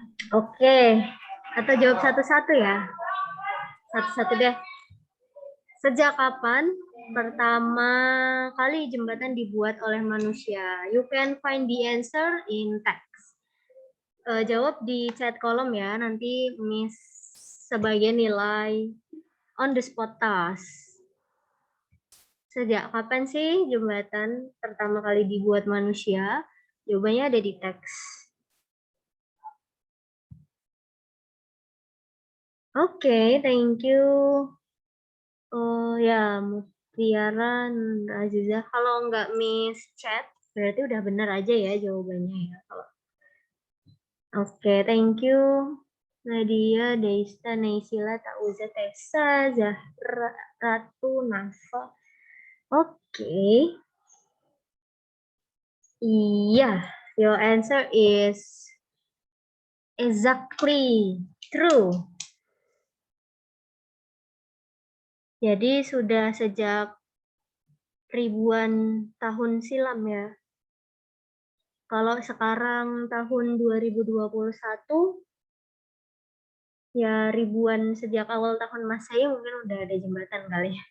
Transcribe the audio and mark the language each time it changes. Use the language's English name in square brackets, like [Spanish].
[Indonesian] Oke, atau jawab satu-satu ya. Satu-satu deh. Sejak kapan pertama kali jembatan dibuat oleh manusia? [English] You can find the answer in text. [Indonesian] Jawab di chat kolom ya, nanti Miss sebagian nilai on the spot task. Sejak kapan sih jembatan pertama kali dibuat manusia? Jawabannya ada di teks. Oke, thank you. Oh ya, Mutiara Aziza. Kalau nggak miss chat, berarti udah benar aja ya jawabannya ya. Oke, thank you. Nadia, Deista, Naisila, Tauza, Tessa, Zahra, Ratu, Nafa. Oke. Iya, [English] your answer is exactly true. [Indonesian] Jadi sudah sejak ribuan tahun silam ya. Kalau sekarang tahun 2021, ya ribuan sejak awal tahun Masehi mungkin udah ada jembatan kali ya.